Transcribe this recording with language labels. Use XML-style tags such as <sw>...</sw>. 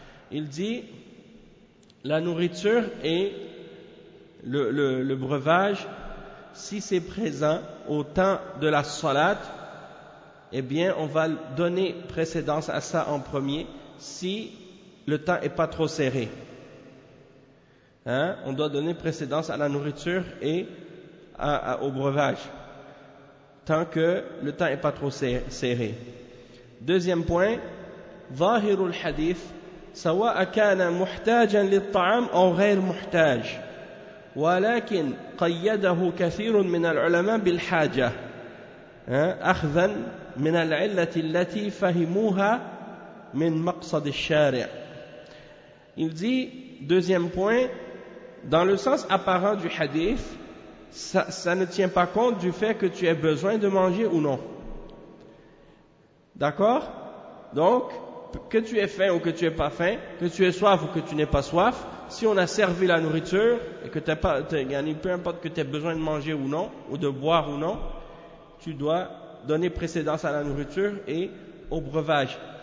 <fr>Il dit, la nourriture et le breuvage, si c'est présent au temps de la salat, eh bien on va donner précédence à ça en premier, si le temps n'est pas trop serré. On doit donner précédence à la nourriture et au breuvage, tant que le temps n'est pas trop serré. Deuxième point,</fr> <ar>ظاهرُ الحديث سواء كان محتاجا للطعام أو غير محتاج ولكن قيده كثير من العلماء بالحاجة أخذا من العلة التي فهموها من مقصد الشارع.</ar> <fr>Il dit, deuxième point, dans le sens apparent du hadith, ça ne tient pas compte du fait que tu aies besoin de manger ou non. D'accord? Donc que tu aies faim ou que tu n'aies pas faim, que tu aies soif ou que tu n'aies pas soif, si on a servi la nourriture et que tu n'as pas, peu importe que tu aies besoin de manger ou non, ou de boire ou non, tu dois donner précédence à la nourriture et au breuvage.</fr>